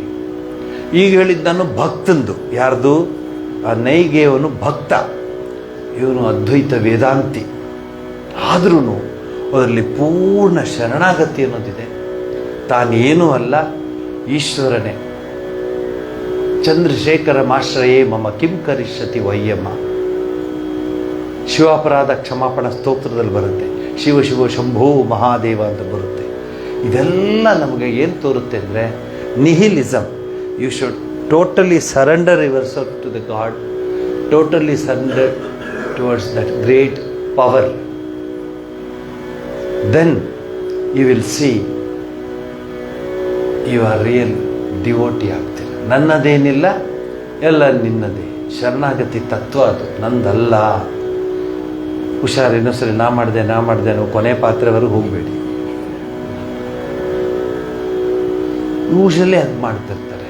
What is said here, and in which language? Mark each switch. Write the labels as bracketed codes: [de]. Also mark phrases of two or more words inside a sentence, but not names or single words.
[kn] ಈಗ ಹೇಳಿದ್ದು ನಾನು ಭಕ್ತಂದು, ಯಾರ್ದು? ಆ ನೈಗೆಯವನು ಭಕ್ತ, ಇವನು ಅದ್ವೈತ ವೇದಾಂತಿ. ಆದ್ರೂ ಅದರಲ್ಲಿ ಪೂರ್ಣ ಶರಣಾಗತಿ ಅನ್ನೋದಿದೆ. ತಾನೇನೂ ಅಲ್ಲ, ಈಶ್ವರನೇ. [sa] ಚಂದ್ರಶೇಖರ ಮಾಶ್ರಯೇ ಮಮ ಕಿಂ ಕರಿಷ್ಯತಿ ವಯ್ಯಮ್ಮ. [kn] ಶಿವಾಪರಾಧ ಕ್ಷಮಾಪಣ ಸ್ತೋತ್ರದಲ್ಲಿ ಬರುತ್ತೆ, [sa] ಶಿವ ಶಿವ ಶಂಭೋ ಮಹಾದೇವ [kn] ಅಂತ ಬರುತ್ತೆ. ಇದೆಲ್ಲ ನಮಗೆ ಏನು ತೋರುತ್ತೆ ಅಂದರೆ ನಿಹಿಲಿಸಮ್. [en] You should totally surrender yourself to the God, totally surrender towards that great power. then you will see you are real devotee ಆಗ್ತೀರ. [kn] ನನ್ನದೇನಿಲ್ಲ, ಎಲ್ಲ ನಿನ್ನದೇ. ಶರಣಾಗತಿ ತತ್ವ ಅದು, ನಂದಲ್ಲ. ಹುಷಾರು, ಇನ್ನೊಂದ್ಸರಿ ನಾ ಮಾಡಿದೆ ನಾವು ಕೊನೆ ಪಾತ್ರೆವರೆಗೂ ಹೋಗಬೇಡಿ. ಯೂಶಲಿ ಅದು ಮಾಡ್ತಿರ್ತಾರೆ.